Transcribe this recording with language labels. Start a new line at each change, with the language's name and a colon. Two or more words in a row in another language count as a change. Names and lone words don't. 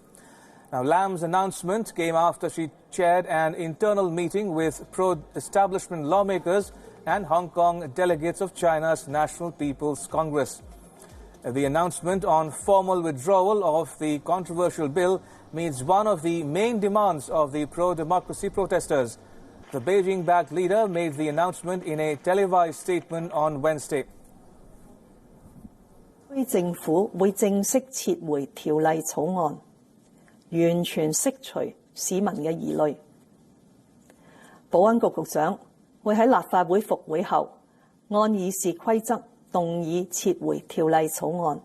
English: Now, Lam's announcement came after she chaired an internal meeting with pro-establishment lawmakers and Hong Kong delegates of China's National People's Congress. The announcement on formal withdrawal of the controversial bill meets one of the main demands of the pro-democracy protesters. The Beijing-backed leader made the announcement in a televised statement on Wednesday.
Cantonese: 政府會正式撤回條例草案，完全釋除市民嘅疑慮。保安局局長會喺立法會復會後，按議事規則動議撤回條例草案。